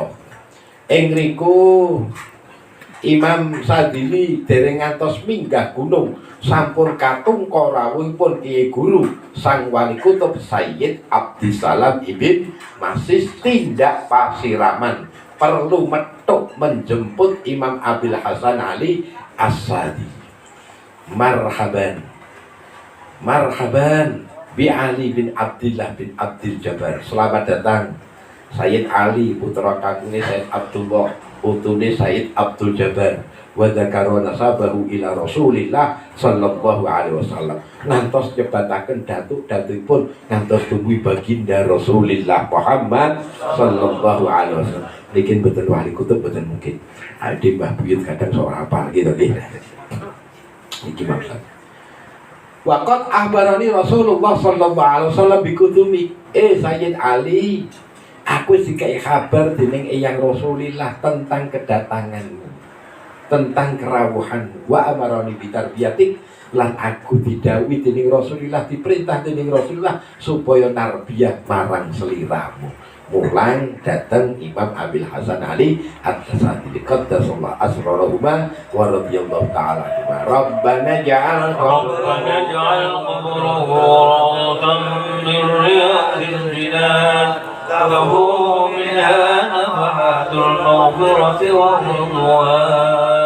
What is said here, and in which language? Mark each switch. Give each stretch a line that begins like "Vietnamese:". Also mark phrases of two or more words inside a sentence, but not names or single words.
Javanese: Ing riku Imam Sadili dereng ngantos minggah gunung sampun katungka rawuhipun Kiai Guru sang wali kutub Sayyid Abdissalam Ibn Masis tindak pasiraman perlu metuk menjemput Imam Abil Hasan Ali As-Sadili.
Arabic: Marhaban, marhaban bi Ali bin Abdillah bin Abdil Jabbar.
Indonesian: Selamat datang
Javanese: Sayyid Ali putra kagunge Sayyid Abdullah, putune Sayyid Abdul Jabbar.
Arabic: وذكر نسبه إلى رسول الله صلى الله عليه وسلم.
Javanese: Ngantos nyebataken datuk-datupun ngantos tubuh baginda Rasulillah Muhammad
Arabic: صلى الله عليه وسلم.
Javanese: Niki mboten wali kutub mboten mungkin. Ade Mbah Buyut kadang sok hafal gitu nggih. Iki maksud.
Arabic: وقد أخبرني رسول الله صلى الله عليه وسلم بقدومك سيد
Javanese: Ali, aku dikai kabar dening Eyang Rasulillah tentang kedatanganmu, tentang kerawuhanmu.
Arabic: وأمرني بتربيتك,
Javanese: lan aku didhawuhi dening Rasulillah, diperintah dening Rasulillah supaya narbiyah marang seliramu. Mulang datang Imam Abil Hasan Ali At-Tasadi
Arabic: قدس الله أسرارهما ورضي الله تعالى عنهما. ربنا اجعل قبره روضة من رياض الجنان له منها نفحات المغفرة والرضوان.